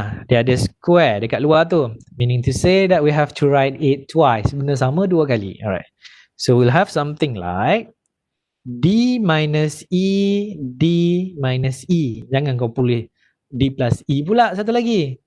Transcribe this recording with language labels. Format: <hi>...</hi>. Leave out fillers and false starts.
<ms>Dia ada square dekat luar tu.</ms> <en>Meaning to say that we have to write it twice.</en> <ms>Benda sama dua kali.</ms> <en>Alright. So we'll have something like D minus E, D minus E.</en> <ms>Jangan kau boleh D plus E pula satu lagi.</ms>